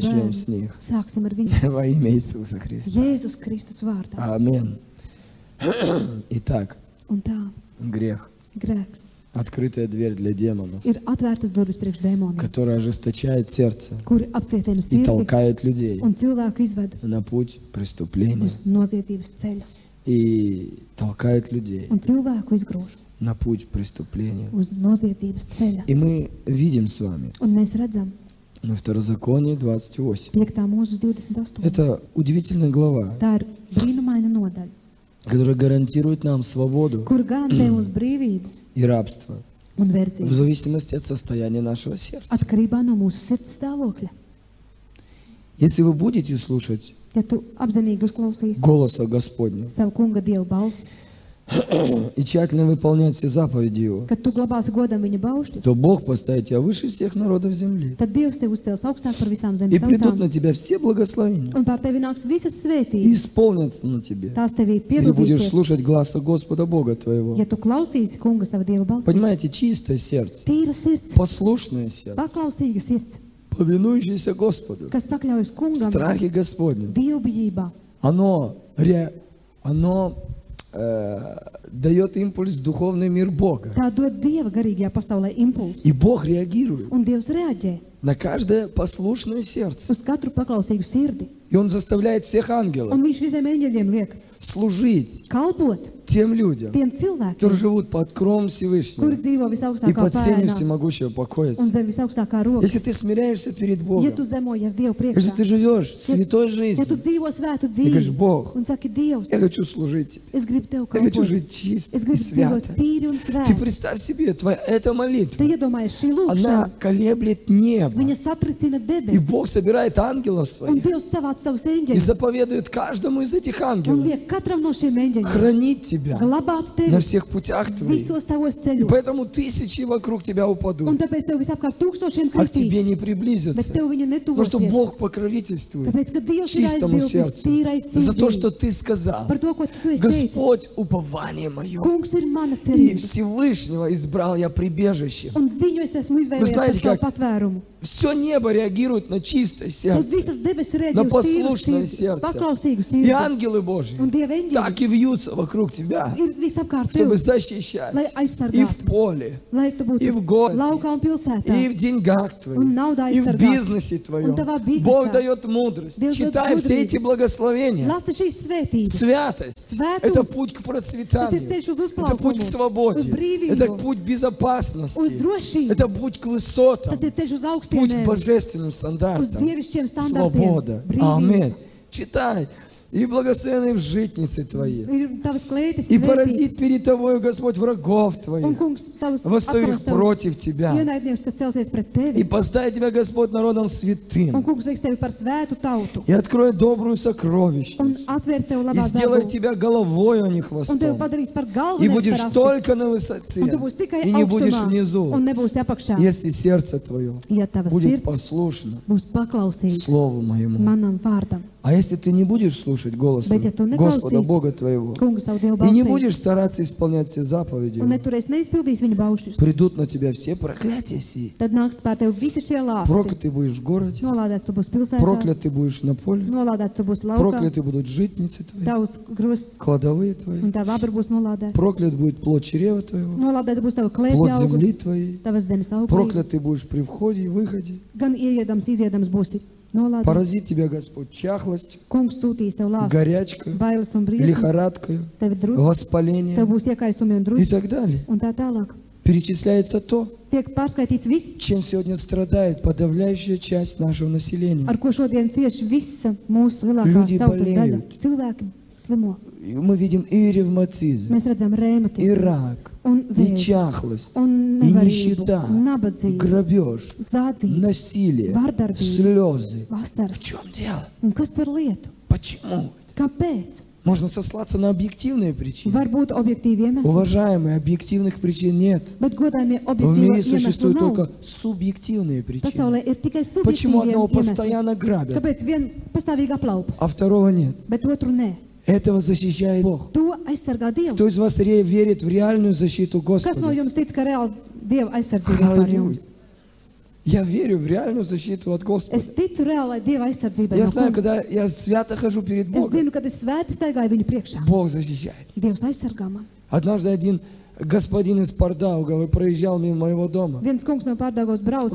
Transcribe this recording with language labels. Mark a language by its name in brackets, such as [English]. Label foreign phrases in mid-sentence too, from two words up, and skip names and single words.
[Russian] начнем с [Latvian] bērni. [Russian] них. [Latvian] Sāksim ar viņu. [Russian] Во имя Иисуса Христа. [Latvian] Jēzus Kristus vārdā. [Russian] Амин. Итак, [Latvian] Un tā, [Russian] грех. [Latvian] grēks [Russian] Открытая дверь для демонов, [Latvian] ir atvērtas durvis priekš dēmoniem, [Russian] которая ожесточает сердце [Latvian] kuri apcietina [Russian] и [Latvian] sirdi [Russian] толкает людей [Latvian] un cilvēku izved [Russian] на путь преступления. [Latvian] uz noziedzības ceļa [Russian] И толкает людей [Latvian] un cilvēku izgrūž [Russian] на путь преступления. [Latvian] uz noziedzības ceļa. [Russian] И мы видим с вами [Latvian] Un mēs redzam [Russian] на Второзаконии 28. [Latvian] 5. mūžas 28. [Russian] Это удивительная глава, [Latvian] Tā ir brīnumaina nodaļa, [Russian] которая гарантирует нам свободу [Latvian] kur garantē mums brīvību [Russian] и рабство [Latvian] un [Russian] в [Latvian] verdzību [Russian] зависимости от состояния нашего сердца. [Latvian] atkarībā no mūsu sirds stāvokļa. [Russian] Если вы будете слушать [Latvian] Ja tu apzinīgi uzklausīsi [Russian] голоса Господня [Latvian] savu kunga Dievu balsi, [Russian] и тщательно выполнять все заповеди Его, [Latvian] kad tu glabāsi godam viņa baušļus, [Russian] то Бог поставит тебя выше всех народов земли. [Latvian] tad Dievs tevi uzcels augstāk par visām [Russian] И [Latvian] zemes [Russian] придут [Latvian] tautām, [Russian] на тебя все благословения [Latvian] un pār tevi nāks visas [Russian] и [Latvian] svētības. [Russian] исполнятся на тебе. [Latvian] Tās tevī [Russian] Ты будешь [Latvian] piepildīsies, [Russian] слушать гласа Господа Бога твоего. [Latvian] ja tu klausīsi kunga sava Dieva balsi. [Russian] Понимаете, чистое сердце, [Latvian] Tīra sirds, [Russian] послушное сердце, [Latvian] paklausīga sirds, [Russian] повинующееся Господу, [Latvian] kas pakļaujas [Russian] в [Latvian] kungam, [Russian] страхе Господнем, [Latvian] dievbijībā. [Russian] оно дает импульс в духовный мир Бога. [Latvian] Tā dod Dieva garīgajā pasaulē impulsu, [Russian] И Бог реагирует [Latvian] un Dievs reaģē [Russian] на каждое послушное сердце. [Latvian] uz katru paklausīgu sirdi. [Russian] И Он заставляет всех [Latvian] Un [Russian] ангелов [Latvian] viņš visiem eņģeļiem liek [Russian] служить [Latvian] kalpot [Russian] тем людям, [Latvian] tiem [Russian] которые [Latvian] cilvēkiem, [Russian] живут под кровом [Latvian] kuri [Russian] Всевышнего [Latvian] dzīvo [Russian] и [Latvian] visaugstākā [Russian] под сенью [Latvian] pēnā [Russian] всемогущего [Latvian] un [Russian] покоится. [Latvian] zem visaugstākā rokas. [Russian] Если ты смиряешься перед [Latvian] Ja [Russian] Богом, [Latvian] tu zemojies Dievu [Russian] если [Latvian] priekšā, [Russian] ты живешь святой [Latvian] ja tu [Russian] жизнью, [Latvian] dzīvo svētu [Russian] и говоришь: [Latvian] dzīvi [Russian] Бог, [Latvian] un saki, Dievs, [Russian] я хочу служить, [Latvian] es gribu Tev [Russian] я хочу [Latvian] kalpot, [Russian] жить чисто [Latvian] es [Russian] и [Latvian] gribu dzīvot [Russian] свято. [Latvian] tīri un [Russian] Ты [Latvian] svēti. [Russian] представь себе, эта молитва, [Latvian] Te iedomājies šī [Russian] она [Latvian] lūkšana, [Russian] колеблет небо. [Latvian] viņa satricina [Russian] И Бог [Latvian] debesis, [Russian] собирает ангелов [Latvian] un [Russian] своих [Latvian] Dievs savāc savus [Russian] и [Latvian] eņģeļus, [Russian] заповедует каждому из этих [Latvian] un [Russian] ангелов [Latvian] liek katram no šiem eņģeļiem [Russian] хранить тебя [Latvian] glabāt [Russian] на [Latvian] tevi [Russian] всех путях твоих. [Latvian] visos tavos [Russian] И [Latvian] ceļos. [Russian] поэтому тысячи вокруг тебя [Latvian] Un [Russian] упадут, [Latvian] tāpēc tev visapkārt tūkstošiem [Russian] а к тебе [Latvian] kritīs, [Russian] не [Latvian] bet [Russian] приблизятся. [Latvian] tev viņa [Russian] Потому что [Latvian] netuvosies. [Russian] Бог покровительствует [Latvian] Tāpēc, ka Dievs ir [Russian] чистому [Latvian] aizbildnis [Russian] сердцу [Latvian] tīrai [Russian] за то, [Latvian] sirdī [Russian] что ты сказал: [Latvian] par to, ko tu esi teicis. [Russian] Господь, упование мое. [Latvian] Kungs ir mana [Russian] И [Latvian] cerība, [Russian] Всевышнего избрал я прибежище. [Latvian] un viņu es esmu izvēlējies par [Russian] знаете, [Latvian] savu [Russian] как [Latvian] patvērumu. [Russian] Все небо реагирует на чистое [Latvian] Tad [Russian] сердце. [Latvian] visas debesis [Russian] На [Latvian] reaģē uz tīru [Russian] послушное [Latvian] sirdi, uz [Russian] сердце. [Latvian] paklausīgu [Russian] И [Latvian] sirdi. [Russian] ангелы Божьи [Latvian] Un Dieva eņģeļi [Russian] так и вьются вокруг тебя, [Latvian] ir visapkārt [Russian] чтобы [Latvian] tev, [Russian] защищать [Latvian] lai [Russian] и в [Latvian] aizsargātu, [Russian] поле, [Latvian] lai tu [Russian] и [Latvian] būtu [Russian] в городе, [Latvian] laukā un pilsētā. [Russian] и в деньгах твоих, [Latvian] Un naudā [Russian] и в [Latvian] aizsargāts. [Russian] бизнесе твоем. [Latvian] Un tavā biznesā. [Russian] Бог дает мудрость. [Latvian] Dievs dod [Russian] Читай все эти [Latvian] gudrību. [Russian] благословения. [Latvian] Lasi šīs svētības. [Russian] Святость [Latvian] Svētums. [Russian] – это путь к [Latvian] Tas ir [Russian] процветанию, [Latvian] ceļš uz [Russian] это путь к [Latvian] uzplaukumu, [Russian] свободе, [Latvian] uz brīvību, [Russian] это путь безопасности, [Latvian] uz drošību. [Russian] это путь к высотам, [Latvian] Tas ir ceļš uz [Russian] путь к [Latvian] augstienēm, [Russian] божественным [Latvian] uz [Russian] стандартам. [Latvian] dievišķiem standartiem. [Russian] Свобода. [Latvian] Brīvība. [Russian] Аминь. Читай. И благословенны в житницы твои. [Latvian] Ir tavas klētis [Russian] И поразит [Latvian] svētītas. [Russian] перед тобой, Господь, врагов [Latvian] Un [Russian] твоих, [Latvian] kungs, tavus [Russian] восставив [Latvian] atkal tavus [Russian] против тебя. [Latvian] ienaidnieks, kas celsies pret [Russian] И [Latvian] tevi. [Russian] поставит тебя, Господь, народом [Latvian] Un [Russian] святым. [Latvian] kungs liks tevi par svētu tautu. [Russian] И откроет добрую [Latvian] Un [Russian] сокровищницу. [Latvian] atvērs tev [Russian] И [Latvian] labās [Russian] сделает [Latvian] dabū. [Russian] тебя головой, а не [Latvian] Un tevi [Russian] хвостом. [Latvian] padarīs par [Russian] И [Latvian] galveno [Russian] будешь только на высоте. [Latvian] Un tu būsi tikai [Russian] И не будешь [Latvian] augstumā. [Russian] внизу. [Latvian] Un nebūsi apakšā. [Russian] Если сердце твое [Latvian] Ja tava [Russian] будет [Latvian] sirds [Russian] послушно [Latvian] būs paklausīga [Russian] Слову моему. [Latvian] manam vārdam. [Russian] А если ты не будешь слушать голоса [Latvian] Bet ja tu [Russian] Господа [Latvian] neklausīsi [Russian] Бога твоего, [Latvian] kungu savu Dievu [Russian] и не [Latvian] balsī [Russian] будешь стараться исполнять все заповеди [Latvian] un [Russian] Его, [Latvian] neturēs neizpildīs viņa baušļus, [Russian] придут на тебя все проклятия сии. [Latvian] tad nāks pār tevi visi šie lāsti. [Russian] Проклят ты будешь в городе, [Latvian] Nolādēts tu būsi pilsētā, [Russian] проклят ты будешь на поле, [Latvian] nolādēts tu būsi laukā, [Russian] прокляты будут житницы твои, [Latvian] tavs grozs [Russian] кладовые твои, [Latvian] un tava abra būs nolādēta. [Russian] проклят будет плод чрева твоего, [Latvian] Nolādēta būs tava [Russian] плод [Latvian] klēpja [Russian] земли [Latvian] augurs, [Russian] твоей, [Latvian] tavas zemes augurs. [Russian] проклят ты будешь при входе и выходе. [Latvian] Gan ieiedams, iziedams būsi nolādēts. [Russian] Поразит тебя Господь чахлостью, [Latvian] Kungs sūtīs tev lāstu, [Russian] горячкой, [Latvian] bailes un briesmas, [Russian] лихорадкой, [Latvian] tevi drusku, [Russian] воспалением [Latvian] tev būs iekaisumi un [Russian] и [Latvian] drusku, [Russian] так далее. [Latvian] un tā tālāk. [Russian] Перечисляется то, [Latvian] Tiek pārskaitīts viss, [Russian] чем сегодня страдает подавляющая часть нашего населения. [Latvian] ar ko šodien cieši visa mūsu lielākā [Russian] Люди [Latvian] tautas daļa. [Russian] болеют. [Latvian] Cilvēki slimo. [Russian] И мы видим и ревматизм, [Latvian] Mēs redzam [Russian] и [Latvian] rēmatismu, [Russian] рак, [Latvian] un [Russian] и [Latvian] vēzi, [Russian] чахлость, [Latvian] un [Russian] и [Latvian] nevarību, [Russian] нищета, [Latvian] un nabadzību, [Russian] грабеж, [Latvian] zādzību, [Russian] насилие, [Latvian] vardarbību, [Russian] слезы. В [Latvian] vasaras. [Russian] чем дело? [Latvian] Un kas par lietu? [Russian] Почему? [Latvian] Kāpēc? [Russian] Можно сослаться на объективные причины. [Latvian] Var būt objektīvi iemesli, [Russian] Уважаемые, объективных причин нет. [Latvian] bet godājumie [Russian] В [Latvian] objektīvi [Russian] мире [Latvian] iemesli [Russian] существуют [Latvian] nav. [Russian] только субъективные причины. [Latvian] Pasaulē ir tikai [Russian] Почему [Latvian] subjektīvi [Russian] одного [Latvian] iemesli. [Russian] постоянно грабят, [Latvian] Kāpēc vien pastāvīgi aplaupa, [Russian] а второго нет? [Latvian] bet otru nē? [Russian] Этого защищает Бог. [Latvian] To aizsargā [Russian] Кто [Latvian] Dievs. [Russian] из вас верит в реальную защиту [Latvian] Kas no [Russian] Господа? [Latvian] jums tic, ka reāls Dieva aizsardzība ir par [Russian] Аллилуйя. [Latvian] jums? [Russian] Я верю в реальную защиту от Господа. [Latvian] Es ticu reālai Dieva aizsardzībai [Russian] Я [Latvian] no [Russian] знаю, [Latvian] kunga. [Russian] когда я свято хожу перед [Latvian] Es [Russian] Богом, [Latvian] zinu, kad es svēti staigāju viņu priekšā. [Russian] Бог защищает. [Latvian] Dievs aizsargā man. [Russian] Однажды один господин из Пардаугавы проезжал мимо моего дома. [Latvian] Viens kungs no Pārdaugavas brauca